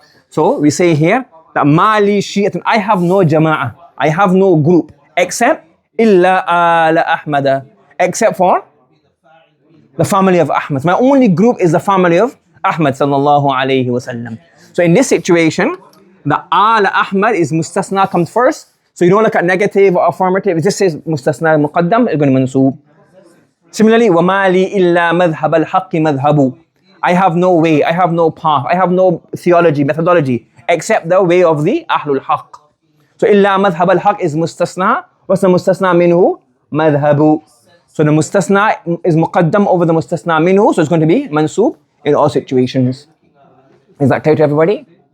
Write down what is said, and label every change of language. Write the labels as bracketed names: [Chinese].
[English] So we say here that [Arabic] mali shi'atun, [English] I have no jama'ah, I have no group, except illa ala ahmada, except for the family of Ahmad. My only group is the family of Ahmad sallallahu alayhi wasallam. So in this situation, the ala Ahmad is mustasna comes first. So you don't look at negative or affirmative. It just says mustasna muqaddam, it's going to mansoob. Similarly, [Arabic] وَمَا لِي إِلَّا مَذْهَبَ الْحَقِّ مَذْهَبُ. [English] I have no way, I have no path, I have no theology, methodology, except the way of the Ahlul Haqq. So [Arabic] إِلَّا مَذْهَبَ الْحَقِّ [English] is mustasna. What's the mustasna minhu? مَذْهَبُ. So the mustasna is muqaddam over the mustasna minhu, so it's going to be mansoob in all situations. Is that clear to everybody?